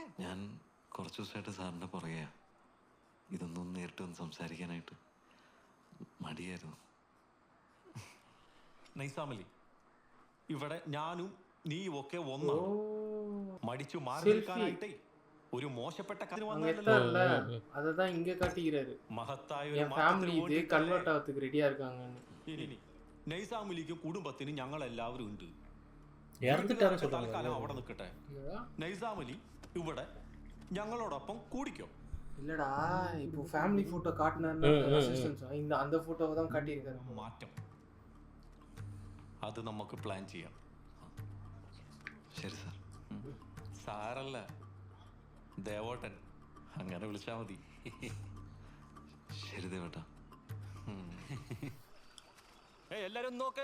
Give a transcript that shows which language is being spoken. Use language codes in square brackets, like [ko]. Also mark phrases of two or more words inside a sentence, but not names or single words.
[ml] ഞാൻ കുറച്ച് ദിവസമായിട്ട് സാറിൻ്റെ പുറകെയാ. ഇതൊന്നും നേരിട്ട് ഒന്ന് സംസാരിക്കാനായിട്ട് മടിയായിരുന്നു. നൈസാമലി, ഇവിടെ ഞാനും നീയും ഒക്കെ ഒന്നാണ്. മടിച്ചു മാറി നിൽക്കാനായിട്ടേ ഒരു മോശപ്പെട്ട കാര്യം [ta] அததான் இங்க காட்டிக்கிறாரு. [ml] മഹത്തായ [ta] என் ஃபேமிலி இது கன்வெர்ட் ஆகிறதுக்கு ரெடியா இருக்காங்க. [ml] നൈസാമലിക്കും കുടുംബത്തിനും ഞങ്ങൾ എല്ലാവരും ഉണ്ട്. തൽക്കാലം അവിടെ നിൽക്കട്ടെ. നൈസാമലി ഇവിടെ ഞങ്ങളോടൊപ്പം കൂടിക്കോ. [ta] இல்லடா இப்போ ஃபேமிலி போட்டோ காட்டினாருன்னா அசிஸ்டன்ஸ் இந்த அந்த போட்டோவை தான் காட்டியிருக்காரு. [ml] മാറ്റം അത് നമുക്ക് പ്ലാൻ ചെയ്യാം. ശരി സാർ. സാറല്ല, ദേവോട്ടൻ, അങ്ങനെ വിളിച്ചാൽ മതി. ശരി ദേവേട്ടാ. എല്ലാരും നോക്ക്.